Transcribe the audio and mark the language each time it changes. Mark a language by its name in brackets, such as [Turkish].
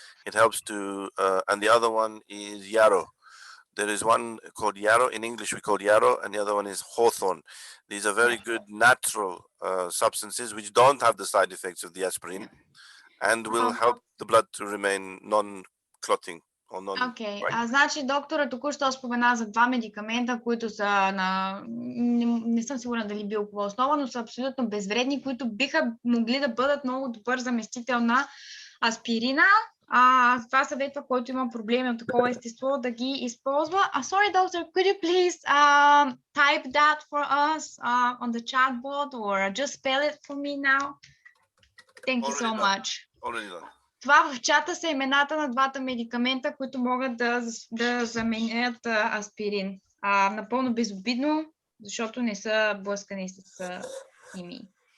[English] It helps to, and the other one is yarrow. There is one called yarrow. In English, we call yarrow, and the other one is hawthorn. These are very good natural substances which don't have the side effects of the aspirin and will help the blood to remain non-clotting. [Bulgarian] Окей, значи доктора току-що спомена за 2 медикамента, които са не съм сигурна дали билкова основа, но са абсолютно безвредни, които биха могли да бъдат много добър заместител на аспирина. Това съветва, който има проблеми от такова естество, да ги използва. [English] Sorry, doctor, could you please type that for us on the chatbot or just spell it for me now? Thank you so much. Already done. [Bulgarian] Това в чата са имената на 2 медикамента, които могат да заменят аспирин. Напълно безобидно, защото не са блъскани с химии.